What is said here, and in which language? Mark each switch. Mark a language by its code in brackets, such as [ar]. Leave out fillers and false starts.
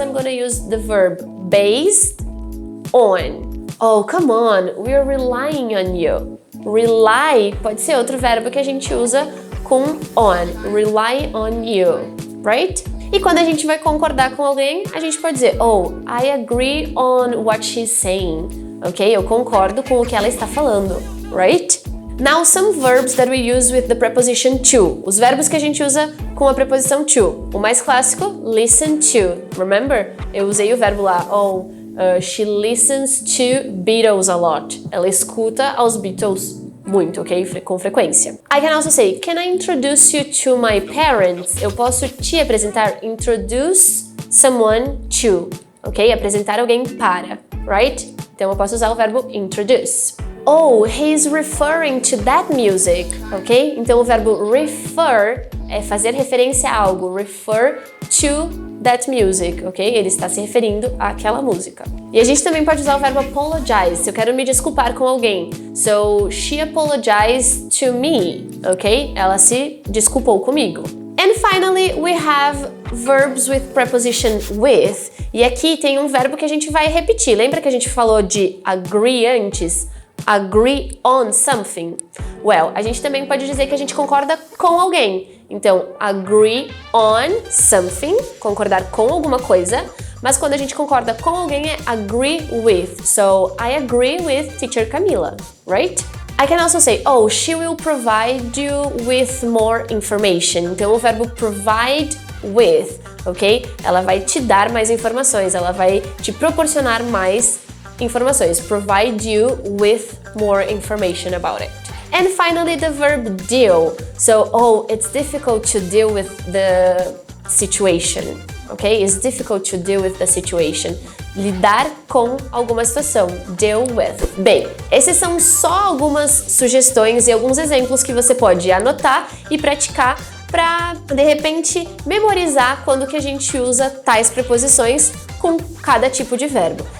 [en] I'm gonna use the verb based on. Oh, come on, we're relying on you. [pt] Rely pode ser outro verbo que a gente usa com on. [en] Rely on you, right? [pt] E quando a gente vai concordar com alguém, a gente pode dizer, oh, [en] I agree on what she's saying. [pt] Ok? Eu concordo com o que ela está falando, right? [en] Now, some verbs that we use with the preposition to. [pt] Os verbos que a gente usa com a preposição to. O mais clássico, listen to. [en] Remember? [pt] Eu usei o verbo lá, [en] she listens to Beatles a lot. [pt] Ela escuta aos Beatles muito, ok? Com frequência. [en] I can also say, can I introduce you to my parents? [pt] Eu posso te apresentar, introduce someone to, ok? Apresentar alguém para, right? Então eu posso usar o verbo introduce. [en] Oh, he's referring to that music, ok? [pt] Então o verbo refer é fazer referência a algo, [en] refer to that music, [pt] ok? Ele está se referindo àquela música. E a gente também pode usar o verbo apologize, se eu quero me desculpar com alguém. [en] So, she apologized to me, ok? [pt] Ela se desculpou comigo. [en] And finally, we have verbs with preposition with. [pt] E aqui tem um verbo que a gente vai repetir. Lembra que a gente falou de agree antes? [en] Agree on something. Well, [pt] a gente também pode dizer que a gente concorda com alguém. Então, [en] agree on something, [pt] concordar com alguma coisa. Mas quando a gente concorda com alguém é agree with. [en] So, I agree with Teacher Camila, right? I can also say, oh, she will provide you with more information. [pt] Então, o verbo provide with, ok? Ela vai te dar mais informações, ela vai te proporcionar mais informações. [en] Provide you with more information about it. And finally, the verb deal. So, oh, it's difficult to deal with the situation, ok? It's difficult to deal with the situation. [pt] Lidar com alguma situação. Deal with. Bem, esses são só algumas sugestões e alguns exemplos que você pode anotar e praticar para, de repente, memorizar quando que a gente usa tais preposições com cada tipo de verbo.